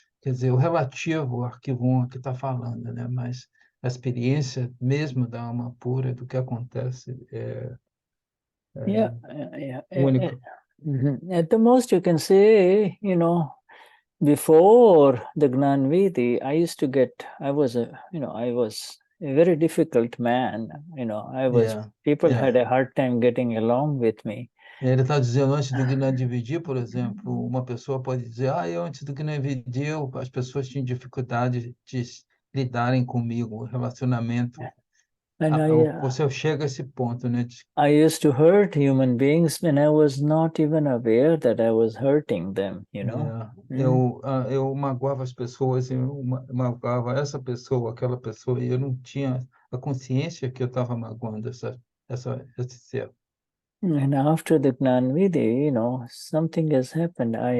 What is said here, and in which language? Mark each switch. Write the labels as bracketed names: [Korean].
[Portuguese] Quer dizer, o relativo, o arquivo 1 que está falando, né? Mas a experiência mesmo da alma pura, do que acontece, [English] Yeah, [Portuguese] único. [English] At the most, you can say, before the Gnan Vidhi, I was a very difficult man. People had a hard time getting along with me. [Portuguese] Ele está dizendo, antes do Gnani dividir, por exemplo, uma pessoa pode dizer, eu antes do Gnani dividir, as pessoas tinham dificuldade de lidarem comigo, o relacionamento. Você chega a esse ponto, né? [English] I used to hurt human beings when I was not even aware that I was hurting them, [Portuguese] Eu magoava as pessoas, eu magoava essa pessoa, aquela pessoa, e eu não tinha a consciência que eu estava magoando esse ser. [English] And after the Gnan Vidhi, something has happened.